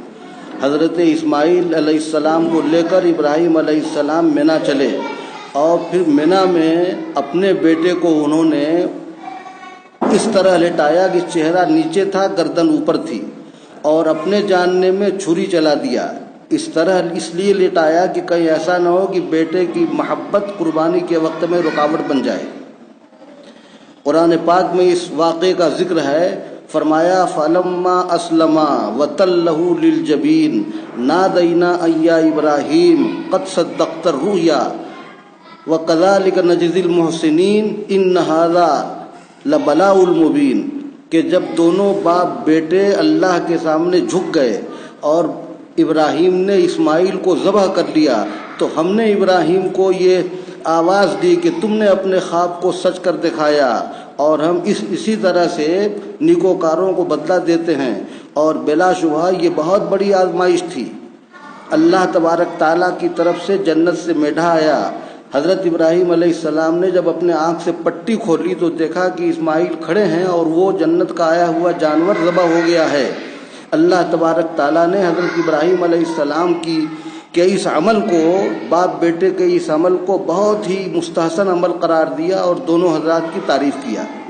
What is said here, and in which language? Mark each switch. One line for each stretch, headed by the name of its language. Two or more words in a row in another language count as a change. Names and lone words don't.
Urdu: حضرت اسماعیل علیہ السلام کو لے کر ابراہیم علیہ السلام منیٰ چلے اور پھر منیٰ میں اپنے بیٹے کو انہوں نے اس طرح لٹایا کہ چہرہ نیچے تھا، گردن اوپر تھی، اور اپنے جاننے میں چھری چلا دیا. اس طرح اس لیے لٹایا کہ کہیں ایسا نہ ہو کہ بیٹے کی محبت قربانی کے وقت میں رکاوٹ بن جائے. قرآن پاک میں اس واقعے کا ذکر ہے. فرمایا,
Arabic: فلما أسلما وتله للجبين ناديناه أن يا إبراهيم قد صدقت الرؤيا وكذلك نجزي المحسنين إن هذا لهو البلاء المبين,
Urdu: کہ جب دونوں باپ بیٹے اللہ کے سامنے جھک گئے اور ابراہیم نے اسماعیل کو ذبح کر لیا، تو ہم نے ابراہیم کو یہ آواز دی کہ تم نے اپنے خواب کو سچ کر دکھایا، اور ہم اسی طرح سے نیکوکاروں کو بدلہ دیتے ہیں. اور بلاشبہ یہ بہت بڑی آزمائش تھی. اللہ تبارک تعالیٰ کی طرف سے جنت سے مینڈھا آیا حضرت ابراہیم علیہ السلام نے جب اپنے آنکھ سے پٹی کھولی تو دیکھا کہ اسماعیل کھڑے ہیں اور وہ جنت کا آیا ہوا جانور ذبح ہو گیا ہے۔ اللہ تبارک تعالیٰ نے حضرت ابراہیم علیہ السلام کے اس عمل کو، باپ بیٹے کے اس عمل کو بہت ہی مستحسن عمل قرار دیا اور دونوں حضرات کی تعریف کیا۔